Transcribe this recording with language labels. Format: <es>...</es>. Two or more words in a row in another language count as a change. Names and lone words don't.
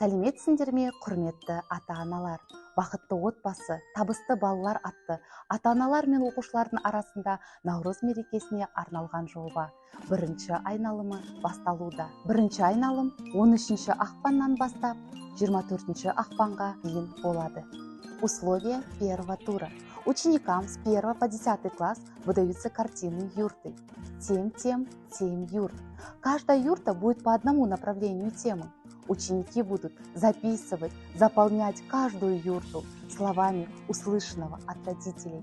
<kk>Сәлеметсіңдер ме, құрметті ата-аналар? Бақытты отбасы, табысты балалар атты ата-аналар мен оқушылардың арасында Наурыз мерекесіне арналған жоба. Бірінші айналымы басталуда. Бірінші айналым 13 ақпаннан бастап 24 ақпанға дейін болады.</kk> <ru>Условия первого тура. Ученикам с 1 по 10 класс выдаются картины юрты. 7 тем, 7 юрт. Каждая юрта будет по одному направлению темы. Ученики будут записывать, заполнять каждую юрту словами услышанного от родителей.</ru>